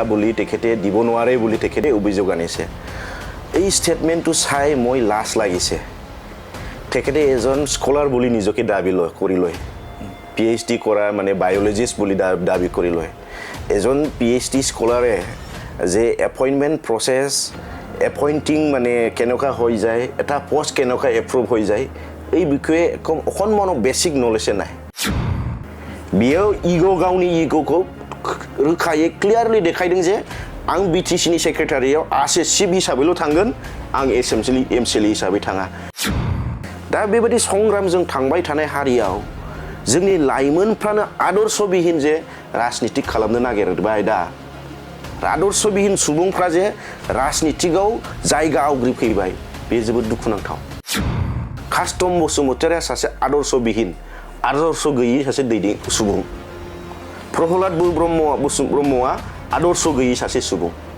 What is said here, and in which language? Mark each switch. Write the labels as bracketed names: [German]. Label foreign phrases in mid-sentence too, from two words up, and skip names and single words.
[Assamese] বুলি তেখেতে দিব নোৱাৰে বুলি তেখেতে অভিযোগ আনিছে এই স্টেটমেন্টটো চাই মই লাজ লাগিছে তেখেতে এজন স্কলাৰ বুলি নিজকে দাবী কৰি লয় PhD কৰা মানে বায়োলজিষ্ট বুলি দাবী কৰি লয় এজন [English] PhD scholar [Assamese] যে [English] appointment process [Assamese] এপইন্টিং মানে কেনেকা হৈ যায় এটা পোষ্ট কেনেকা এপ্ৰুভ হৈ যায় এই বিষয়ে অকণমান [English] basic knowledge [Assamese] নাই [Bodo] बियो गावनि इगोखौ रोखायै क्लियारलि देखायदों जे आं BTC नि सेक्रेटारियाव आसे चिफ हिसाबैल' थांगोन आं एमसिएलए हिसाबै थाङा दा बेबायदि संग्रामजों थांबाय थानाय हारियाव जोंनि लाइमोनफ्रानो आदर्शबिहीन जे राजनीति खालामनो नागिरबाय दा आदर्शबिहीन सुबुंफ्रा जे राजनीतिआव जायगा आवग्रिफैबाय बे जोबोद दुखुनांथाव कास्टम बसुमतारिया सासे आदर्शबिहीन आदर्श गैयै सासे दैदेन सुबुं प्रहलाद ब्रह्मआ आदर्श गैयै सासे सुबुं